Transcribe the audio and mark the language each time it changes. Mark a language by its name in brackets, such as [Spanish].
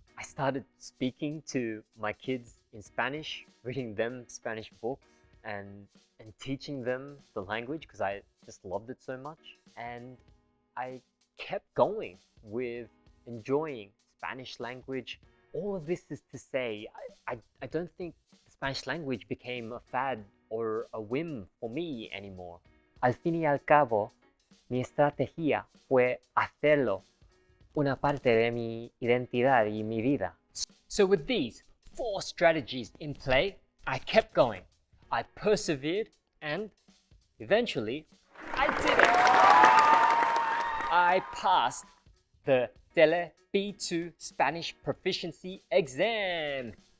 [English] I started speaking to my kids in Spanish, reading them Spanish books, and teaching them the language because I just loved it so much. And I kept going with enjoying Spanish language. All of this is to say, I don't think the Spanish language became a fad or a whim for me anymore. [Spanish] Al fin y al cabo, mi estrategia fue hacerlo una parte de mi identidad y mi vida. [English] So with these 4 strategies in play, I kept going. I persevered, and eventually, I did it! I passed the DELE B2 Spanish Proficiency exam.